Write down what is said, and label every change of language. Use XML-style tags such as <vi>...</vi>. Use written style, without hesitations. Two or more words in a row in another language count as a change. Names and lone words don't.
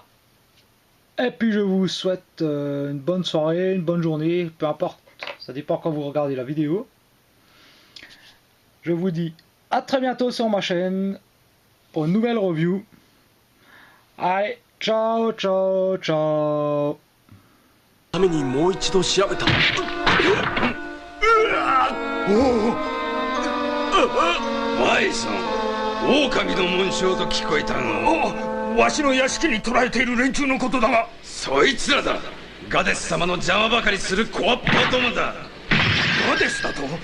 <fr>Et puis je vous souhaite une bonne soirée, une bonne journée, peu importe. Ça dépend quand vous regardez la vidéo. Je vous dis à très bientôt sur ma chaîne pour une nouvelle review. Allez, ciao, ciao, ciao.</fr> <ja>ためにもう一度調べた。バイソン、狼の紋章と聞こえたの。わしの屋敷に捕らえている連中のことだが。そいつらだ。ガデス様の邪魔ばかりする小っぽどもだ。</ja>